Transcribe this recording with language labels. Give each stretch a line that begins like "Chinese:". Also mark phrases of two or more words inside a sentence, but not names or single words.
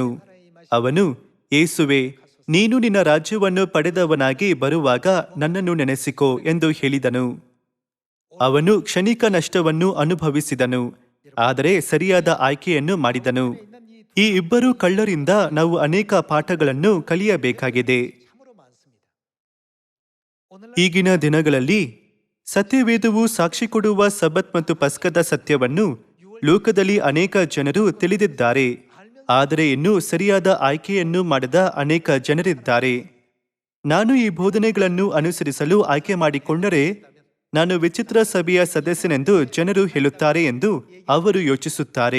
Kannada: ಅವನು, ಯೇಸುವೆ, ನೀನು ನಿನ್ನ ರಾಜ್ಯವನ್ನು ಪಡೆದವನಾಗಿ ಬರುವಾಗ ನನ್ನನ್ನು ನೆನೆಸಿಕೋ ಎಂದು ಹೇಳಿದನು. ಅವನು ಕ್ಷಣಿಕ ನಷ್ಟವನ್ನು ಅನುಭವಿಸಿದನು, ಆದರೆ ಸರಿಯಾದ ಆಯ್ಕೆಯನ್ನು ಮಾಡಿದನು. ಈ ಇಬ್ಬರು ಕಳ್ಳರಿಂದ ನಾವು ಅನೇಕ ಪಾಠಗಳನ್ನು ಕಲಿಯಬೇಕಾಗಿದೆ.
Korean: 참으로 많습니다. 오늘
Kannada: ಈಗಿನ ದಿನಗಳಲ್ಲಿ ಸತ್ಯವೇದವು ಸಾಕ್ಷಿ ಕೊಡುವ ಸಬ್ಬತ್ ಮತ್ತು ಪಸ್ಕದ ಸತ್ಯವನ್ನು ಲೋಕದಲ್ಲಿ ಅನೇಕ ಜನರು ತಿಳಿದಿದ್ದಾರೆ, ಆದರೆ ಇನ್ನೂ ಸರಿಯಾದ ಆಯ್ಕೆಯನ್ನು ಮಾಡದ ಅನೇಕ ಜನರಿದ್ದಾರೆ. ನಾನು ಈ ಬೋಧನೆಗಳನ್ನು ಅನುಸರಿಸಲು ಆಯ್ಕೆ ಮಾಡಿಕೊಂಡರೆ ನಾನು ವಿಚಿತ್ರ ಸಭೆಯ ಸದಸ್ಯನೆಂದು ಜನರು ಹೇಳುತ್ತಾರೆ ಎಂದು ಅವರು ಯೋಚಿಸುತ್ತಾರೆ.